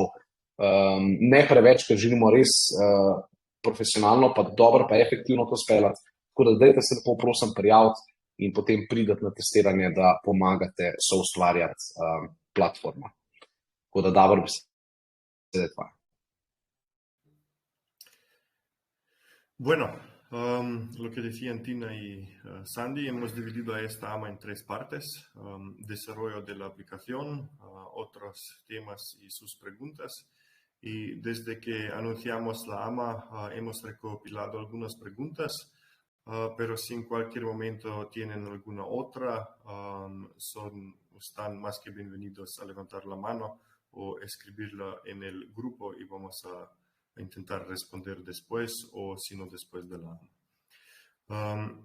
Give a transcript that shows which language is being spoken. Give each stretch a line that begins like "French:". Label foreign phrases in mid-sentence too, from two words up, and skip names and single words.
Slovenian: Ne preveč, ker želimo res profesionalno, pa dobro, pa efektivno to speljati. Tako da dajte se lepo prosim prijaviti in potem pridete na testiranje, da pomagate soustvarjati platformo. Tako da Davor, besede tvoje.
Spanish: Bueno, lo que decían Tina y Sandy, hemos dividido a esta AMA en 3 partes: desarrollo de la aplicación, otros temas y sus preguntas. Y desde que anunciamos la AMA hemos recopilado algunas preguntas, pero si en cualquier momento tienen alguna otra, están más que bienvenidos a levantar la mano o escribirla en el grupo y vamos a intentar responder después o si no después de la AMA.